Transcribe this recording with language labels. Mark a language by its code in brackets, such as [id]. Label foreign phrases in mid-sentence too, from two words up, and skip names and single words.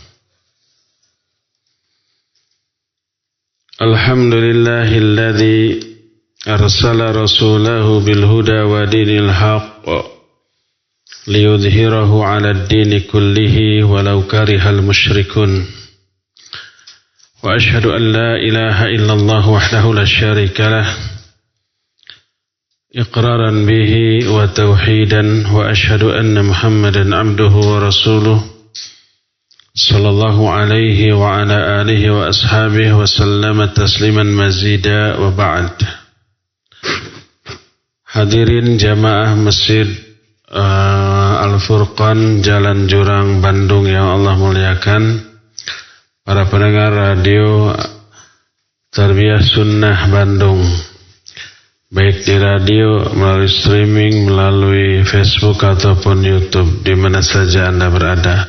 [ar] الحمد لله الذي أرسل رسوله بالهدى ودين الحق ليظهره على الدين كله ولو كره المشركون. وأشهد أن لا إله إلا الله وحده لا شريك له إقرارا به وتوحيدا وأشهد أن محمدا عبده ورسوله صلى الله عليه وعلى آله وأصحابه وسلم تسليما مزيدا وبعد. [id] Hadirin jamaah Masjid Al-Furqan Jalan Jurang Bandung yang Allah muliakan, para pendengar radio Tarbiyah Sunnah Bandung, baik di radio, melalui streaming, melalui Facebook ataupun YouTube, di mana saja Anda berada.